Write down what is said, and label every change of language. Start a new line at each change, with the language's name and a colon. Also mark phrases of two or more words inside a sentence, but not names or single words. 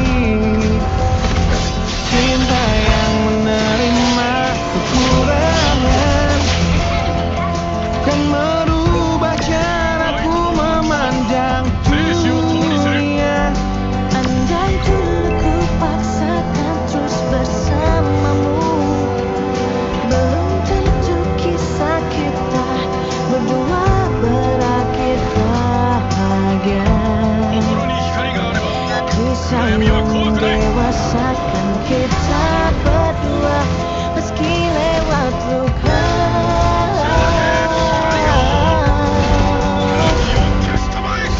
Indonesian: Cinta yang menerima kekurangan dan merubah caraku memandang dunia. Andai dulu ku paksakan terus bersamamu, belum tentu kisah kita berdua berakhir bahagia.
Japanese: 心に光があれば
Indonesian: Kisah yang mendewasakan kita berdua meski lewat luka.
Japanese: 火を消したまえ。